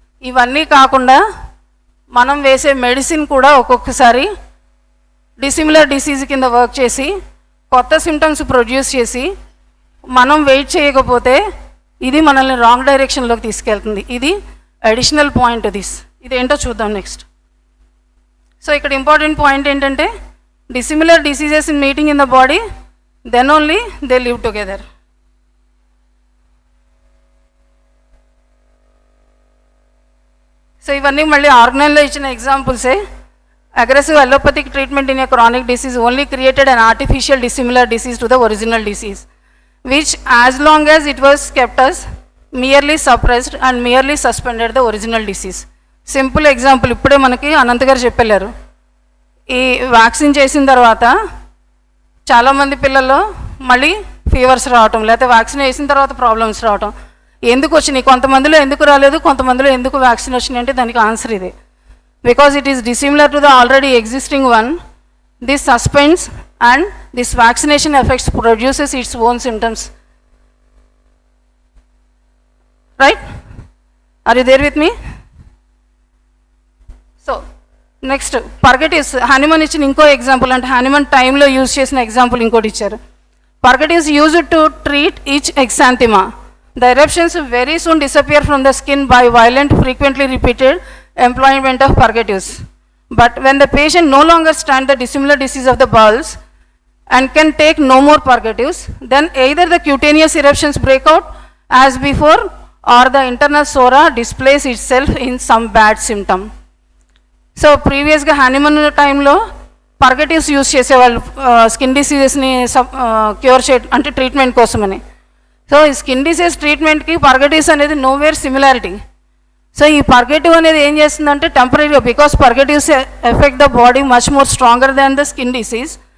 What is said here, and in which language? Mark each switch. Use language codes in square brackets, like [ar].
[te] ఇవన్నీ కాకుండా మనం వేసే మెడిసిన్ కూడా ఒక్కొక్కసారి డిసిమిలర్ డిసీజ్ కింద వర్క్ చేసి కొత్త సిమ్టమ్స్ ప్రొడ్యూస్ చేసి మనం వెయిట్ చేయకపోతే ఇది మనల్ని రాంగ్ డైరెక్షన్లోకి తీసుకెళ్తుంది. ఇది అడిషనల్ పాయింట్. ఇదేంటో చూద్దాం నెక్స్ట్. [en] so [te] ఇక్కడ ఇంపార్టెంట్ పాయింట్ ఏంటంటే [en] dissimilar diseases in meeting in the body, then only they live together. So [te] ఇవన్నీ మళ్ళీ ఆర్గనైన్లో ఇచ్చిన ఎగ్జాంపుల్సే. [en] Aggressive allopathic treatment in a chronic disease only created an artificial dissimilar disease to the original disease which as long as it was kept as merely suppressed and merely suspended the original disease. [te] Simple example ఇప్పుడే మనకి అనంత్ గారు చెప్పారు. ఈ vaccine చేసిన తర్వాత చాలామంది పిల్లల్లో మళ్ళీ ఫీవర్స్ రావటం, లేకపోతే వ్యాక్సిన్ వేసిన తర్వాత ప్రాబ్లమ్స్ రావటం. ఎందుకు వచ్చినాయి? కొంతమందిలో ఎందుకు రాలేదు, కొంతమందిలో ఎందుకు వ్యాక్సిన్ వచ్చినాయి అంటే దానికి ఆన్సర్ ఇదే. [en] Because it is dissimilar to the already existing one. This suspends and this vaccination effects produces its own symptoms. Right? Are you there with me? So next purgatives. [te] Hahnemann ఇచ్చిన ఇంకో example, అంటే Hahnemann టైంలో use చేసిన example ఇంకోటి ఇచ్చారు. [en] Purgatives used to treat each exanthema. The eruptions very soon disappear from the skin by violent, frequently repeated employment of purgatives. But when the patient no longer stands the dissimilar disease of the bowels and can take no more purgatives, then either the cutaneous eruptions break out as before or the internal sora displays itself in some bad symptom. [te] So previously Hahnemann టైంలో పర్గటివ్స్ use చేసేవాళ్ళు skin డిసీజెస్ని cure చే అంటే treatment కోసమని. So ఈ skin disease ట్రీట్మెంట్కి పర్గటివ్స్ అనేది nowhere similarity. So ఈ పర్గటివ్ అనేది ఏం చేస్తుందంటే టెంపరీగా, [en] Because purgatives effect the body much more stronger than the skin disease.